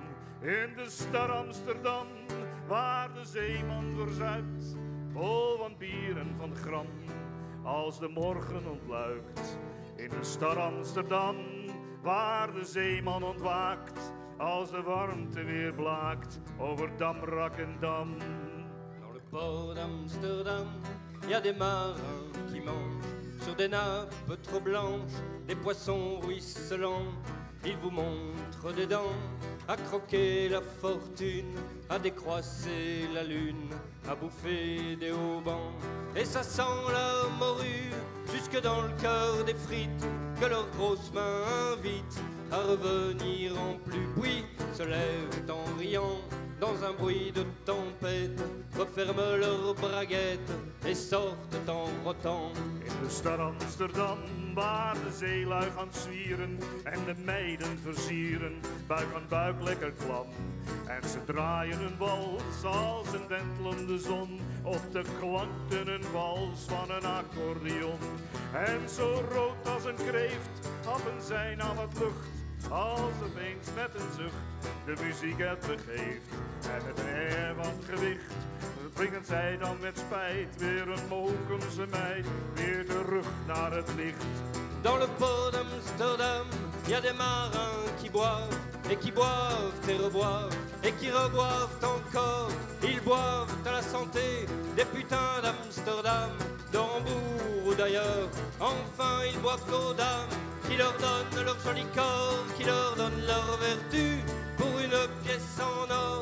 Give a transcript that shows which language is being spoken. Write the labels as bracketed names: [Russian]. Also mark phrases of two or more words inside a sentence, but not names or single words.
[Dutch] In de stad Amsterdam, waar de zeeman verzuipt, vol van bier en van gram, als de morgen ontluikt. In de stad Amsterdam, waar de zeeman ontwaakt, als de warmte weer blaakt over damrak en dam. [French] Dans le port d'Amsterdam, y a des marins qui mangent sur des nappes trop blanches, des poissons ruisselants. Ils vous montrent des dents, à croquer la fortune, à décroisser la lune, à bouffer des haubans. Et ça sent la morue jusque dans le cœur des frites que leurs grosses mains invitent à revenir en pluie. Puis se lèvent en riant dans un bruit de tempête, referment leurs braguettes et sortent en rotant. [Dutch] In de stad Amsterdam, waar de zeelui gaan zwieren en de meiden versieren, buik aan buik lekker klam. En ze draaien een wals als een wentelende zon, op de klanken een wals van een accordeon. En zo rood als een kreeft happen zij naar wat lucht, als opeens met een zucht de muziek het begeeft. En met een air van gewicht brengen zij dan met spijt weer een Mokumse meid weer terug naar het licht. [French] Dans le port d'Amsterdam, y a des marins qui boivent et qui boivent et reboivent et qui reboivent encore. Ils boivent à la santé des putains d'Amsterdam, de Hambourg ou d'ailleurs. Enfin, ils boivent aux dames qui leur donnent leur joli corps, qui leur donnent leur vertu pour une pièce en or.